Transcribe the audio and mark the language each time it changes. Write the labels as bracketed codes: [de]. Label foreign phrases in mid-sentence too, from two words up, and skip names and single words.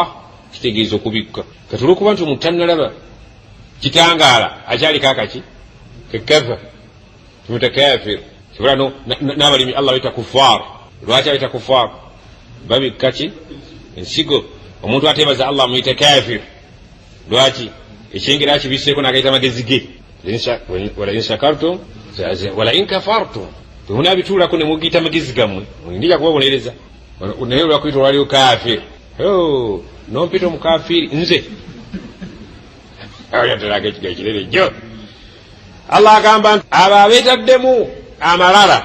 [lg] kitegeeza okubikka kati olwokuba nti omuntu tannalaba kitangaala akyaliko akaki kekafa kimuta kafir kibulano n'abalimi Allah bayita kuffar lwaki abayita kuffar babikka ki ensigo omuntu ateebaza Allah muyita kafir lwaki ekyengera akibiseeko n'agayita magezi ge [ar] wala in shakartum wala in kafartum [lg] temunaabituulako ne mugiyita magezi gammwe ndija kubabonereza naye olwakuyita olwaliwo kafir nompita omukafiri nze awalyatalaga ekiga ekirere jjo Allah agamba nti abo abeetaddemu amalala